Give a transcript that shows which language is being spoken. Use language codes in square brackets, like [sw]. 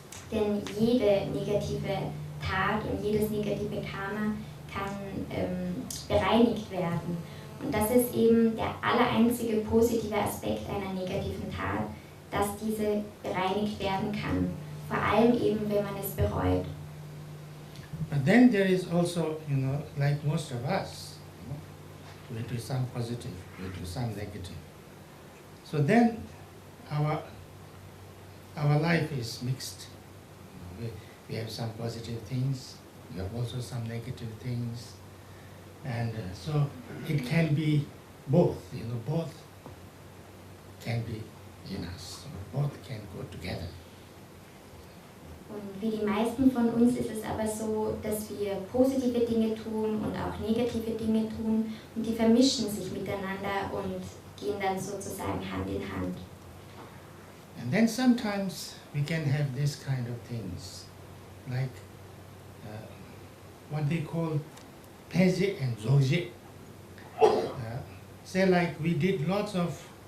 [de] Denn jede negative Tat und jedes negative Karma kann bereinigt werden. Und das ist eben der allereinzige positive Aspekt einer negativen Tat, dass diese bereinigt werden kann, vor allem eben, wenn man es bereut. [en] But then there is also, like most of us, we do some positive, we do some negative. So then our life is mixed. We have some positive things, we have also some negative things, and so it can be both, both can be in us, both can go together. [de] Und wie die meisten von uns ist es aber so, dass wir positive Dinge tun und auch negative Dinge tun und die vermischen sich miteinander und gehen dann sozusagen Hand in Hand. [en] And then sometimes we can have this kind of things, like what they call Peje and Zoje. Say like we did lots of